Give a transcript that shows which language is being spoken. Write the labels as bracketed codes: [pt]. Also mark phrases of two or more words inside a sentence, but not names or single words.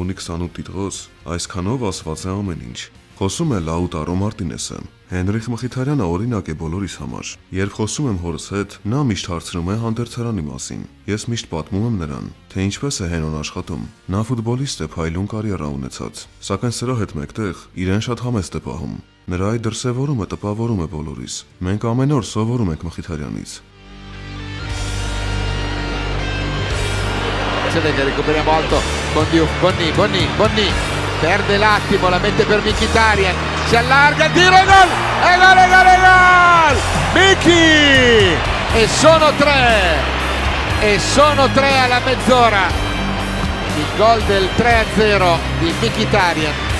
[hy] ունի 28 տիտղոս, այսքանով ասված է ամեն ինչ։ Խոսում է Լաուտարո Մարտինեսը։ Հենրիխ Մխիթարյանը օրինակ է բոլորիս համար։ Երբ խոսում եմ հորս հետ, նա միշտ հարցնում է հանդերձարանի մասին։ Ես միշտ պատմում եմ նրան, թե ինչպես է Հենոն աշխատում։ Նա ֆուտբոլիստ է, փայլուն կարիերա ունեցած, սակայն սրա հետ մեկտեղ իրեն շատ համեստ է պահում։ Նրա այդ դրսևորումը տպավորում է բոլորիս։ Մենք ամեն օր սովորում ենք Մխիթարյանից։ [it] Recuperiamo alto con Diouf, Bonni perde l'attimo, la mette per Mkhitaryan, si allarga il tiro e gol! E gol! Miki! E sono tre alla mezz'ora, il gol del 3-0 di Mkhitaryan.